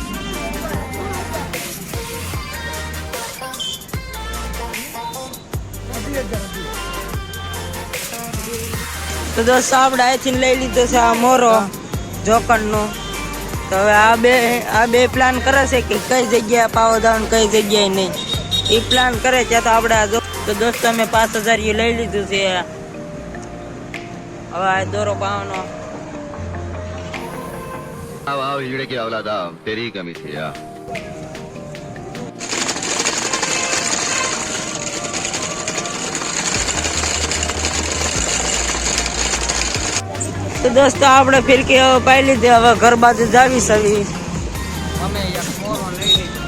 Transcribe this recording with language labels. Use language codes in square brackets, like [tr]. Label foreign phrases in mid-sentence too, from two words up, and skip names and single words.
[gu] તો દોસ્તો આપણે અહીંથી લઈ લીધો છે આ મોરો જોકરનો. તો હવે આ બે પ્લાન કરે છે કે કઈ જગ્યાએ પાવો દાવાનું કઈ જગ્યાએ નહીં. એ પ્લાન કરે ત્યાં તો આપણે તો દોસ્તો અમે 5000 લઈ લીધું છે. હવે આ દોરો પાવાનો. [hi] वाह हीरे की औलादा तेरी कमी थी यार. [gu] તો દોસ્તો આપણે ફિરકી હવે પાઈ લીધી. હવે ઘર બાજુ જાવી સવી અમે એક મોરો લઈ લીધો.